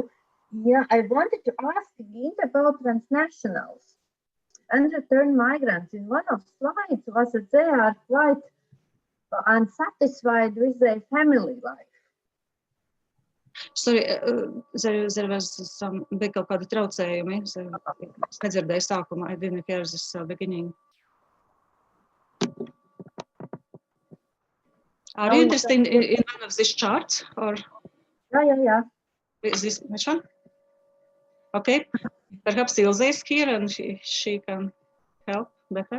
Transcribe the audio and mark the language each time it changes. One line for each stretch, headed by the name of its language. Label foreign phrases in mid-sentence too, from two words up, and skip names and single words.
English: Yeah, I wanted to ask Ginta about transnationals. Unreturned migrants. In one of slides was that they are quite unsatisfied with their family life. Sorry, there was some big
Latvian: kaut kādi traucējumi. Es nedzirdēju sākumā.
English: I didn't hear this beginning. Are you interested in one of these charts or? Yeah. Is this which one? Okay, perhaps Ilze is here and she can help better.